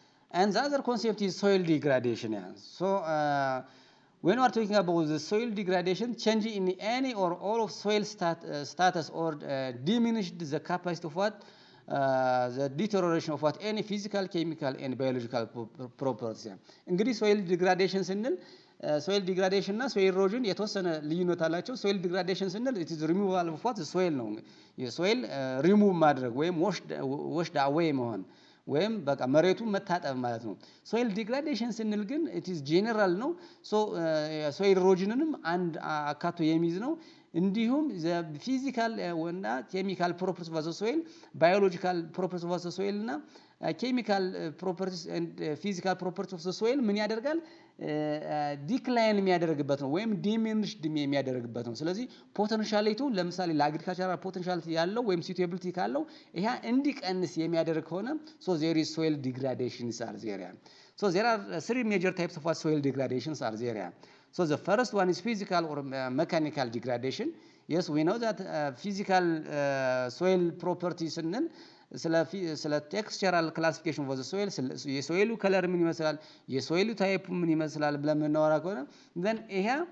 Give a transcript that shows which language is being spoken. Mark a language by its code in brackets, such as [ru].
[en] And the other concept is soil degradation. So when we are talking about the soil degradation, change in any or all of soil status or diminished the capacity of what the deterioration of what any physical, chemical, and biological properties. [am] እንግዲህ soil degradation ስንል soil degradation እና soil erosion የተወሰነ ልዩነት አላቸው። soil degradation ስንል [en] it is removal of what soil [am] ነው። የsoil remove ማድረግ ወይም washed away መሆን ወይም በቃ መሬቱን መታጠብ ማለት ነው። ሶይል ዲግራዴሽን ስንል ግን [en] it is general [am] ነው። ሶይል ኢሮዥንንም አንድ አካቶ የሚይዝ ነው። እንዲሁም ፊዚካል እና ኬሚካል ፕሮፐርቲስ ኦፍ ዘ ሶይል፣ ባዮሎጂካል ፕሮፐርቲስ ኦፍ ዘ ሶይል እና ኬሚካል ፕሮፐርቲስ ኤንድ ፊዚካል ፕሮፐርቲስ ኦፍ ዘ ሶይል ምን ያደርጋል? ዲክላይን የሚያደርግበት ነው ወይም ዲሚኒሽድ የሚያደርግበት ነው። ስለዚህ ፖቴንሻሊቱ ለምሳሌ ለአግሪካልቸራል ፖቴንሻሊቲ ያለው ወይም suitability ካለው ይሄ እንዲቀንስ የሚያደርግ ከሆነ [en] so there is soil degradations are there. So there are three major types of what soil degradations are there. So the first one is physical or mechanical degradation. Yes, we know that physical soil properties ስንል ስለ ቴክስቸራል ክላሲፊኬሽን ኦፍ ዘ ሶይል [am] የሶይሉ ከለር ምን ይመስላል፣ የሶይሉ ታይፕ ምን ይመስላል ብለን የምናወራ ከሆነ [en] then ይሄ